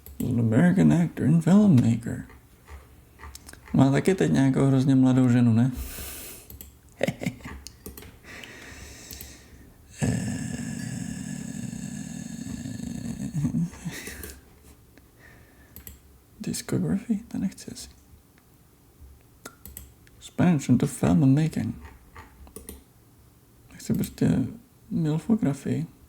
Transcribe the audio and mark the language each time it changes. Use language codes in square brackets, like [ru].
[en] An American actor and filmmaker. [cs] Má taky teď nějakou hrozně mladou ženu, ne? [en] Discography? [cs] To nechci asi. [en] Expansion to film and making. [cs] Nechci prostě milfografii.